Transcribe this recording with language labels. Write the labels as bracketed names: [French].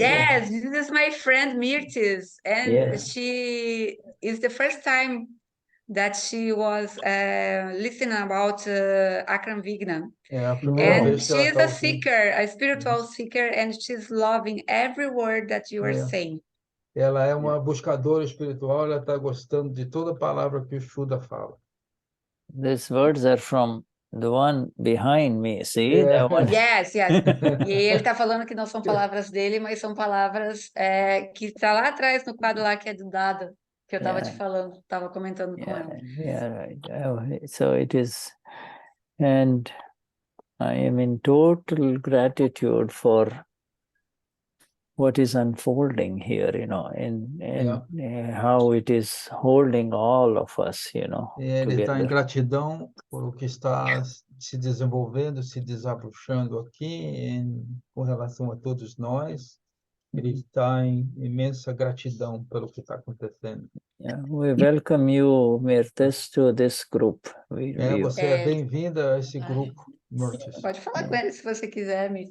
[English] Yes, this is my friend Mirtis, and Yeah. she is the first time that she was listening about Akram Vignan. And she is a seeker, a spiritual seeker, and she's loving every word that you are saying. [Portuguese] Ela é uma buscadora espiritual, ela está gostando de toda palavra que o Shuddha fala. [English] These words are from the one behind me, see? Yeah. That one. Yes, yes. [Portuguese] E ele está falando que não são palavras dele, mas são palavras que está lá atrás no quadro lá que é do dado, que eu estava te falando, estava comentando com ela. [English] Yeah, right. So it is, and I am in total gratitude for what is unfolding here, you know, and how it is holding all of us, you know. [Portuguese] Ele está em gratidão por o que está se desenvolvendo, se desabrochando aqui com relação a todos nós. Ele está em imensa gratidão pelo que está acontecendo. [English] Yeah, we welcome you, Mirtes, to this group. [Portuguese] Você é bem-vinda a esse grupo, Mirtes. Pode falar com ele se você quiser, Mirtes.